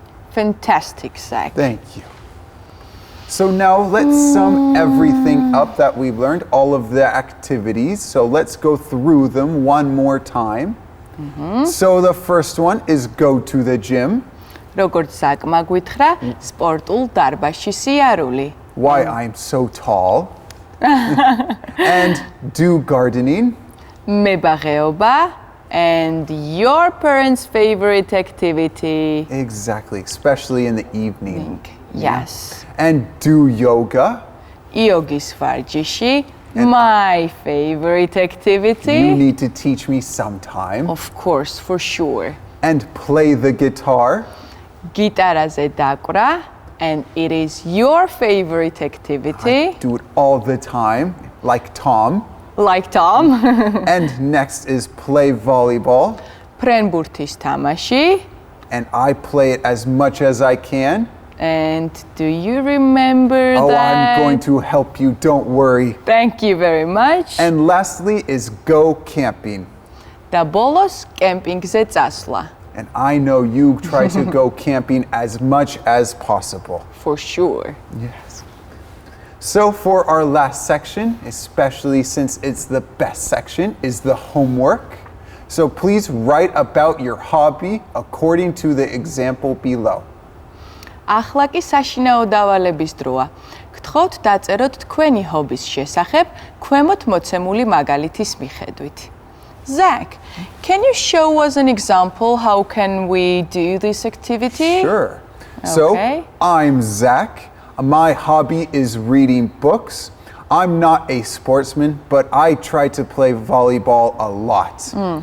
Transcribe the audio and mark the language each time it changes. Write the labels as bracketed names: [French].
[English] Fantastic, Zach. Thank you. So now let's sum everything up that we've learned, all of the activities. So let's go through them one more time. So the first one is go to the gym. [Georgian] როგორც საკმა გითხრა, სპორტულ დარბაზში სიარული. [English] Why I'm so tall. And do gardening. მებაღეობა and your parents' favorite activity. Exactly, especially in the evening. Yes. And do yoga. [Georgian] იოგის ვარჯიში. [English] My favorite activity. You need to teach me sometime. Of course, for sure. And play the guitar. [Georgian] გიტარაზე დაკვრა [English] and it is your favorite activity. I do it all the time, like Tom. Like Tom. And next is play volleyball. [Georgian] ფრენბურთის თამაში. [English] And I play it as much as I can. And do you remember Oh, that? I'm going to help you, don't worry. Thank you very much. And lastly is go camping. [Georgian] და ბოლოს კემპინგზე წასვლა. [English] And I know you try to go camping as much as possible. For sure. Yes. So for our last section, especially since it's the best section, is the homework. So please write about your hobby according to the example below. [Georgian] ახლა კი საშინაო დავალების დროა. გთხოვთ დაწეროთ თქვენი ჰობის შესახებ ქვემოთ მოცემული მაგალითის მიხედვით. [English] Zach, can you show us an example how can we do this activity? Sure. Okay. So I'm Zach. My hobby is reading books. I'm not a sportsman, but I try to play volleyball a lot.